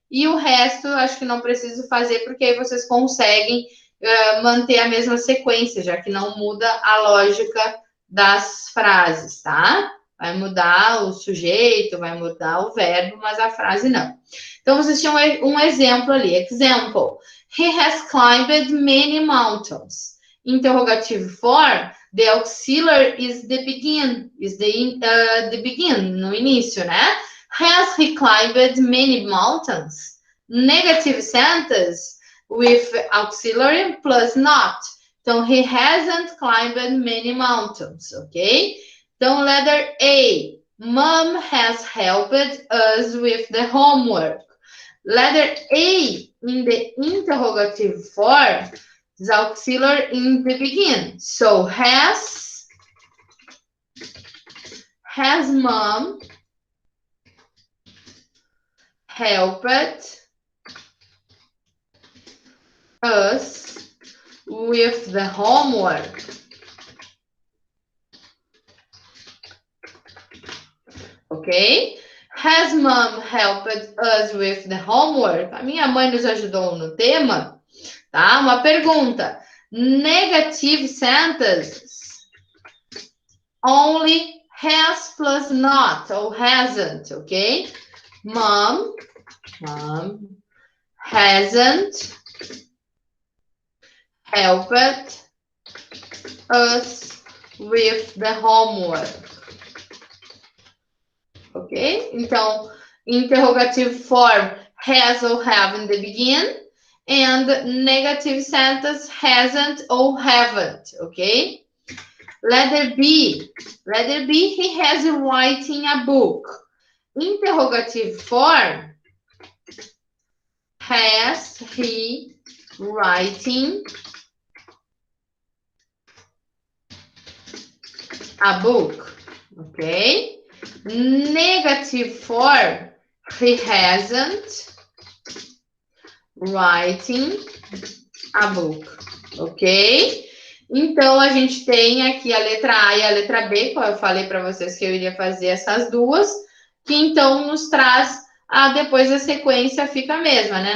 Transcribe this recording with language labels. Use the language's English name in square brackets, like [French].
[Portuguese] e o resto acho que não preciso fazer, porque aí vocês conseguem manter a mesma sequência, já que não muda a lógica das frases, tá? Vai mudar o sujeito, vai mudar o verbo, mas a frase não. Então, vocês tinham um exemplo ali. [English] Example. He has climbed many mountains. Interrogativo form, the auxiliary is the begin, the begin, [Portuguese] no início, né? [English] Has he climbed many mountains? Negative sentence with auxiliary plus not. Então, he hasn't climbed many mountains, ok? Então, letter A. Mom has helped us with the homework. Letter A in the interrogative form is auxiliary in the beginning. So, has mom helped us with the homework? Ok? Has mom helped us with the homework? [Portuguese] A minha mãe nos ajudou no tema, tá? Uma pergunta. [English] Negative sentences. Only has plus not, ou hasn't, ok? Mom hasn't helped us with the homework. Ok? Então, interrogative form, has or have in the beginning, and negative sentence, hasn't or haven't, ok? Letter B, he has writing a book. Interrogative form, has he writing a book, ok? Negative form, he hasn't writing a book, ok? [Portuguese] Então, a gente tem aqui a letra A e a letra B, como eu falei para vocês que eu iria fazer essas duas, que então nos traz, depois a sequência fica a mesma, né?